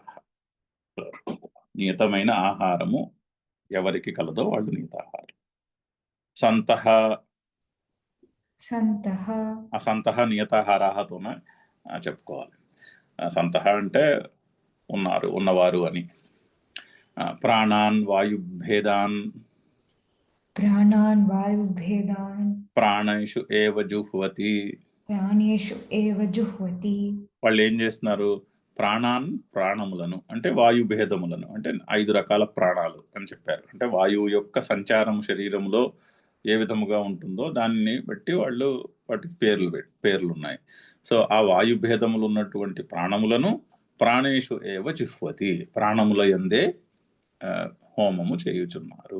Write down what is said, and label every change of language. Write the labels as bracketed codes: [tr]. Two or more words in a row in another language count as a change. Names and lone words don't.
[te] నియతమైన ఆహారము ఎవరికి కలదో వాళ్ళు నియతాహారం. [sa] సంతః सन्तः [te] అసంతః నియతాహారాహతోనే చెప్పుకోవాలి. సంతః అంటే ఉన్నారు, ఉన్నవారు అని. [sa] प्राणान् वायुभेदान् प्राणान् वायुभेदान् प्राणैषु एव जुह्वति. प्राणेषु एव जुह्वति [te] వాళ్ళు ఏం చేస్తున్నారు? ప్రాణములను అంటే వాయుభేదములను అంటే 5 రకాల ప్రాణాలు అని చెప్పారు. అంటే వాయువు యొక్క సంచారం శరీరంలో ఏ విధముగా ఉంటుందో దాన్ని బట్టి వాళ్ళు వాటికి పేర్లు ఉన్నాయి. సో ఆ వాయుభేదములు ఉన్నటువంటి ప్రాణములను [sa] प्राणेषु एव जिह्वति, [te] ప్రాణముల యందే హోమము చేయుచున్నారు.